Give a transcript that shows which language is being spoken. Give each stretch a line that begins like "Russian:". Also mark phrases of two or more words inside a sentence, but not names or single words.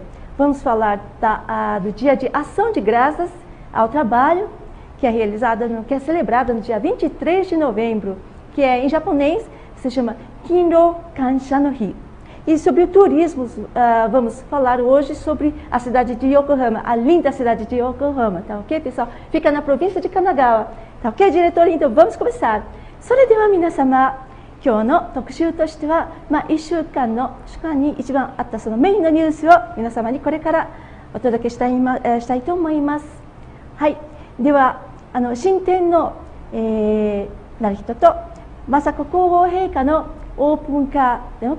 Portuguese: Vamos falar do Dia de Ação de Graças ao Trabalho, que é celebrado no dia 23 de novembro, que em japonês se chama Kinro Kansha no Hi. E sobre o turismo, vamos falar hoje sobre a cidade de Yokohama, a linda cidade de Yokohama, tá ok, pessoal? Fica na província de Kanagawa, tá ok, diretor? Então vamos começar.
Japanese: それでは皆様、今日の特集としては、1週間に一番あったそのメインのニュースを皆様にこれからお届けしたいと思います。はい、では新天皇、成人と雅子皇后陛下のオープンカーでの